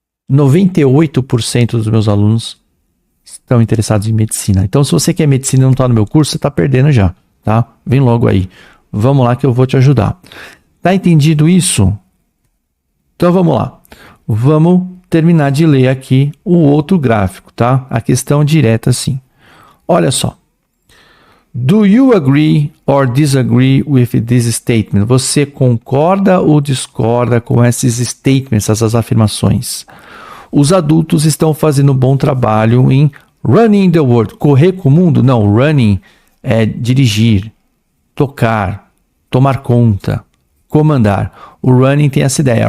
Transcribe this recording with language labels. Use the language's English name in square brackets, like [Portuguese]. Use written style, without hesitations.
[Portuguese] 98% dos meus alunos estão interessados em medicina. Então, se você quer medicina e não está no meu curso, você está perdendo já, tá? Vem logo aí. Vamos lá que eu vou te ajudar. Tá entendido isso? Então, vamos lá. Vamos terminar de ler aqui o outro gráfico, tá? A questão direta assim. Olha só. [English] Do you agree or disagree with this statement? [Portuguese] Você concorda ou discorda com esses statements, essas afirmações? Os adultos estão fazendo um bom trabalho em [English] running the world. [Portuguese] Correr com o mundo? Não, running é dirigir, tocar, tomar conta, comandar. O running tem essa ideia.